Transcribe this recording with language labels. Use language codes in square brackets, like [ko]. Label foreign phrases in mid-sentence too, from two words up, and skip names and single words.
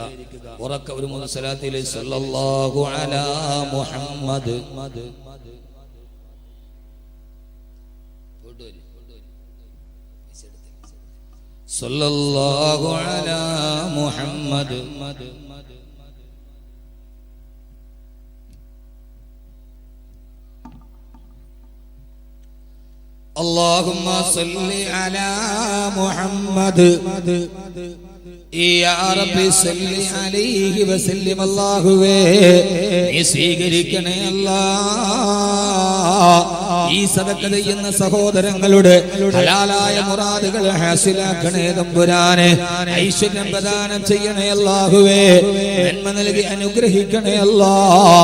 [ml] ഉറക്ക ഒരു മൂന്ന് സ്വലാത്തിലെ [ar] صلى الله على محمد صلى الله على محمد اللهم صل على محمد يا رب صل عليه وسلم [ml] അല്ലാഹുവേ നീ സ്വീകരിക്കണേ അല്ലാഹ്. ഈ സദഖ ചെയ്യുന്ന സഹോദരങ്ങളുടെ ഹലാലായ മുറാദുകൾ ഹാസിലാക്കണേ തമ്പുരാനെ. ഐശ്വര്യം പ്രദാനം ചെയ്യണേ അല്ലാഹുവേ. നന്മ നൽകി അനുഗ്രഹിക്കണേ അല്ലാഹ്.